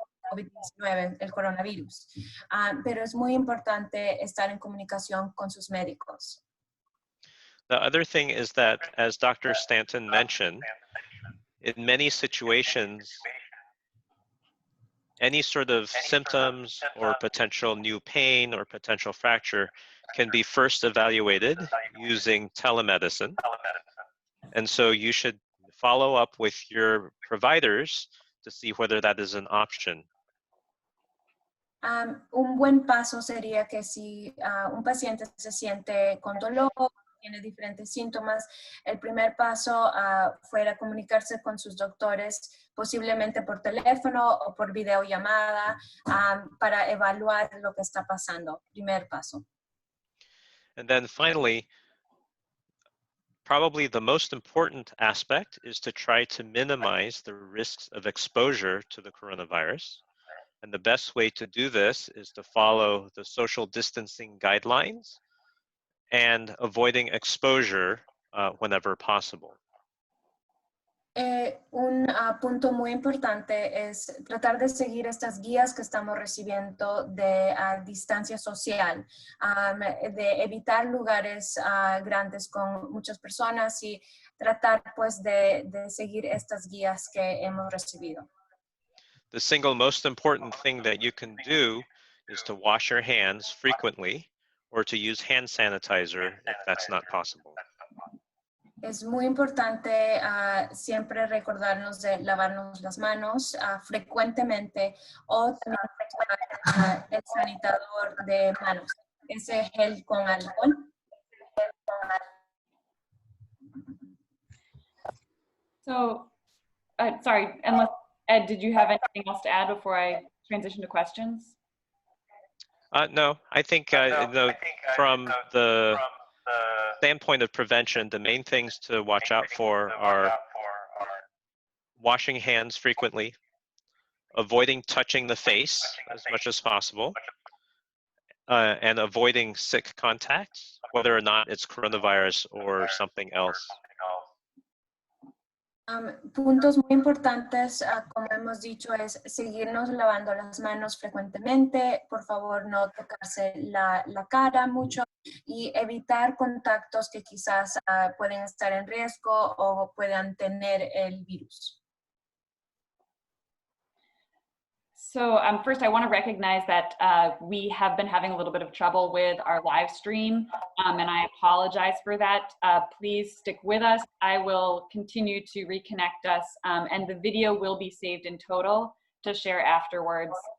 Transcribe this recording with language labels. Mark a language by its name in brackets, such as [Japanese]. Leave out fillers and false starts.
[Spanish] COVID-19, el coronavirus. Pero es muy importante estar en comunicación con sus médicos. [English] The other thing is that, as Dr. Staton mentioned, in many situations, any sort of symptoms or potential new pain or potential fracture can be first evaluated using telemedicine. And so you should follow up with your providers to see whether that is an option. [Spanish] Un buen paso sería que si un paciente se siente con dolor tiene diferentes síntomas, el primer paso fuera comunicarse con sus doctores, posiblemente por teléfono o por videollamada, para evaluar lo que está pasando. Primer paso. [English] And then finally, probably the most important aspect is to try to minimize the risks of exposure to the coronavirus. And the best way to do this is to follow the social distancing guidelines and avoiding exposure whenever possible. [Spanish] Un punto muy importante es tratar de seguir estas guías que estamos recibiendo de distancia social, de evitar lugares grandes con muchas personas y tratar pues de seguir estas guías que hemos recibido. [English] The single most important thing that you can do is to wash your hands frequently or to use hand sanitizer if that's not possible. [Spanish] Es muy importante siempre recordarnos de lavarnos las manos frecuentemente o también usar el sanitador de manos, ese gel con alcohol. [English] So, sorry, unless, Ed, did you have anything else to add before I transition to questions? No, I think from the standpoint of prevention, the main things to watch out for are washing hands frequently, avoiding touching the face as much as possible, and avoiding sick contacts, whether or not it's coronavirus or something else. [Spanish] Puntos muy importantes, como hemos dicho, es seguirnos lavando las manos frecuentemente, por favor no tocarse la cara mucho y evitar contactos que quizás pueden estar en riesgo o puedan tener el virus. [English] So first, I want to recognize that we have been having a little bit of trouble with our live stream, and I apologize for that. Please stick with us. I will continue to reconnect us, and the video will be saved in total to share afterwards.